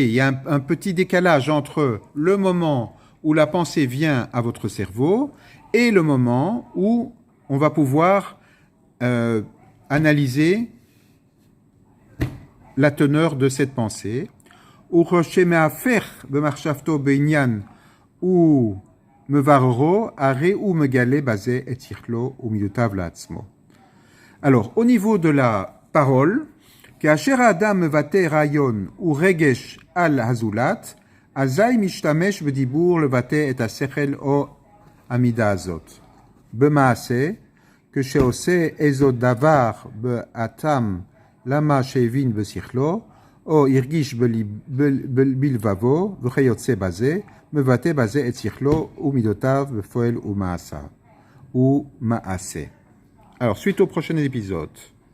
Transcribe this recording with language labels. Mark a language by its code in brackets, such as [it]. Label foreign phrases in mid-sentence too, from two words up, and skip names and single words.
[fr] Il y a un petit décalage entre le moment où la pensée vient à votre cerveau et le moment où on va pouvoir analyser la teneur de cette pensée. Alors, au niveau de la parole, [he] כאשר האדם מבטא רעיון ורגש על הזולת, אזי משתמש בדיבור לבטא את השכל או המידה הזאת. במעשה, כשעושה איזו דבר באטם למה שהבין בשכלו, או הרגיש בלבבו וכיוצא בזה, מבטא בזה את שכלו ומידותיו בפועל ומעשה. [fr] Alors, suite au prochain épisode.